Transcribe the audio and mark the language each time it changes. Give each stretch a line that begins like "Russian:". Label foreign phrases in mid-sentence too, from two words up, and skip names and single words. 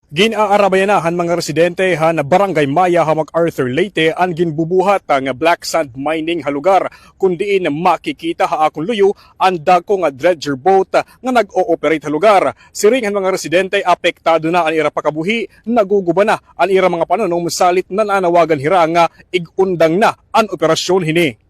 Waray: Ginaarabayan han mga residente han Barangay Maya ha MacArthur Leyte ang ginbubuhat nga
English: black sand mining
Waray: ha lugar kundi makikita ha akong luyo ang dako nga
English: dredger boat
Waray: nga nag-ooperate ha lugar. Siring han mga residente apektado na ang ira pakabuhi, naguguba na ang ira mga panunong musalit na nanawagan hira nga igundang na ang operasyon hini.